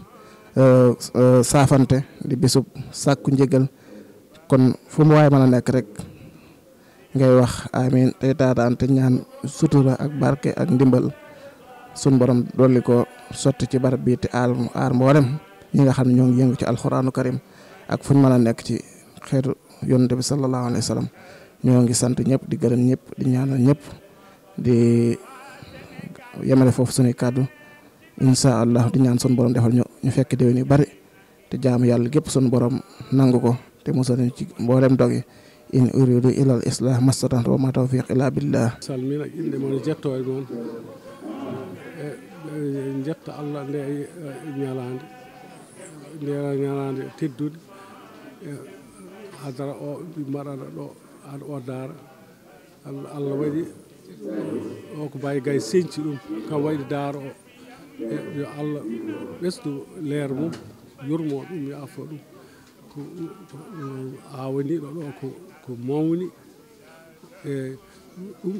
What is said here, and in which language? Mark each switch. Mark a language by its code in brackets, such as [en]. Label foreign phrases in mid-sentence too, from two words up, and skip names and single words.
[wo] saafante di bisub sàkku njëgal kon fu mu waay mën a nekk rek ngay wax amiin tey taataan te ñaan sutura ak barke ak ndimbal sun borom dolli ko sotti ci barab bii te aar mboolem ñi nga xam ne ñoo ngi yëngu ci alxuraanu karim ak fuñ mën a nekk ci xeetu yonente bi [ar] صلى الله عليه وسلم [wo] ñoo ngi sant ñëpp di gërëm ñëpp di ñaanal ñëpp di yemale foofu suñuy kàddu [ar] إن شاء الله [wo] di ñaan sun borom defal ñu fekk déwén yu bari te jaamu yàlla gépp sun borom nangu ko te musal ñu ci mboolem dogi [ar] إن أريد إلا الإصلاح ما استطعت وما توفيقي إلا بالله [ff] salmina inde mon jetto e noon jetta allah nde ñalande teddude hadara o mbaɗaɗa ɗo aɗa o daara allah waɗi o ko Baye Gaye señci ɗum kam waɗi daara o yo allah ɓesdu leer mum yurmo ɗum yo afo ɗum ko awaniɗo ɗo ko mawni e ɗum